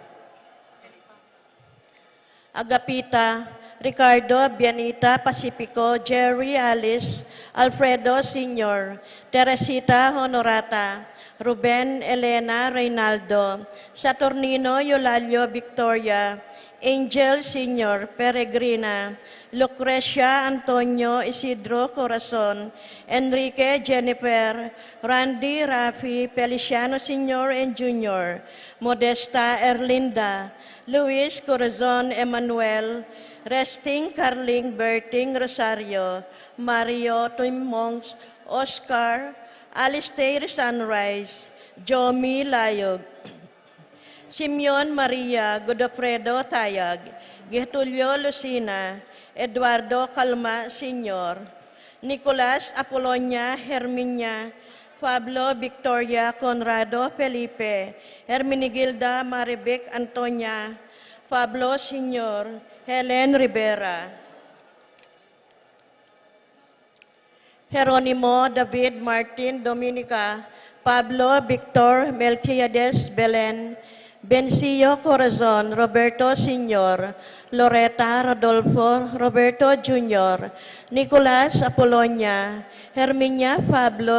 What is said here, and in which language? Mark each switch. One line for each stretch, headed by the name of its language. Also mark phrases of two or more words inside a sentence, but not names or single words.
English: Agapita, Ricardo Bianita Pacifico, Jerry Alice, Alfredo Sr., Teresita Honorata, Ruben Elena Reynaldo, Saturnino Eulalio Victoria, Angel Sr. Peregrina, Lucrecia Antonio Isidro Corazon, Enrique Jennifer, Randy Rafi, Feliciano Sr. and Jr., Modesta Erlinda, Luis Corazon Emmanuel, Resting Carling Berting Rosario, Mario Tuimongs, Oscar, Alistair Sunrise, Jomi Layog, Simeon Maria Godofredo Tayag, Getulio Lucina, Eduardo Calma Sr., Nicolas Apolonia Herminia, Pablo Victoria Conrado Felipe, Herminigilda Maribic Antonia, Pablo Sr., Helen Rivera, Jeronimo David Martin Dominica, Pablo Victor Melquiades Belen, Bencio Corazon, Roberto Sr., Loretta Rodolfo, Roberto Jr., Nicolas Apolonia, Herminia Pablo